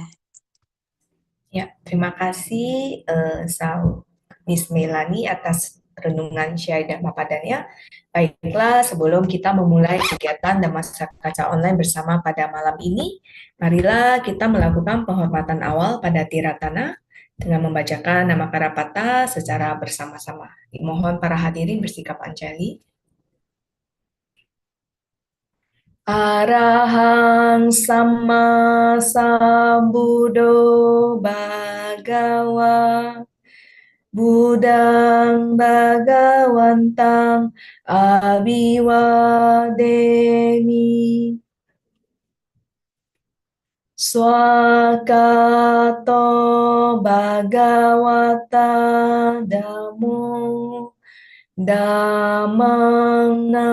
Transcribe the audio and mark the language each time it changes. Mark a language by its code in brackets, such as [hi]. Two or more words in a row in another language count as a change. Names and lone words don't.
[id] Ya, terima kasih Miss Melani atas renungan syair dan papadannya. Baiklah, sebelum kita memulai kegiatan Dhammasa Kaca Online bersama pada malam ini, marilah kita melakukan penghormatan awal pada Tiratana dengan membacakan nama Karapata secara bersama-sama. Mohon para hadirin bersikap anjali. [pi] Arahang Sama Sambuddho Bhagawa Budang Bhagawantang Abiwademi Swakato Bhagawata Dhammo Dhammang